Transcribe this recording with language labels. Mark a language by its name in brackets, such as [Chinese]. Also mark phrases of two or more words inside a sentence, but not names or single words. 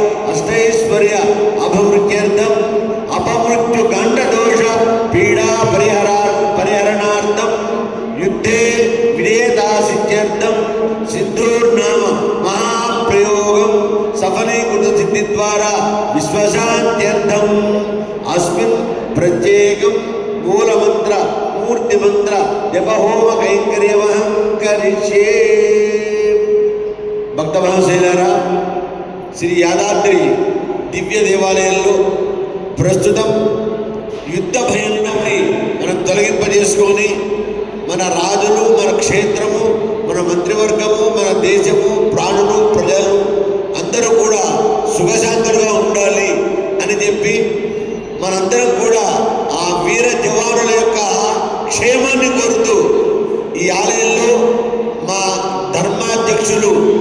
[Sanskrit] अष्टैश्वर्य अभिवृद्ध्यर्थं अपमृत्यु गंडदोष पीड़ा परिहरणार्थं युद्धे विजयदासित्यर्थं सिद्धूर्नाम महाप्रयोगं सफलीकृत सिद्धि द्वारा विश्वशान्त्यर्थं अस्मिन् प्रत्येकं मूलमंत्र मूर्तिमंत्र जपहोम कैंकर्यमहं करिष्ये. [Telugu] భక్త మహాశైలారా, శ్రీ యాదాద్రి దివ్య దేవాలయంలో ప్రస్తుతం యుద్ధ భయం నుండి మనం తొలగింపజేసుకొని మన రాజులు, మన క్షేత్రము, మన మంత్రివర్గము, మన దేశము, ప్రాణులు, ప్రజలు అందరూ కూడా సుఖశాంతులుగా ఉండాలి అని చెప్పి మనందరం కూడా ఆ వీర జవానుల యొక్క క్షేమాన్ని కోరుతూ ఈ ఆలయంలో మా ధర్మాధ్యక్షులు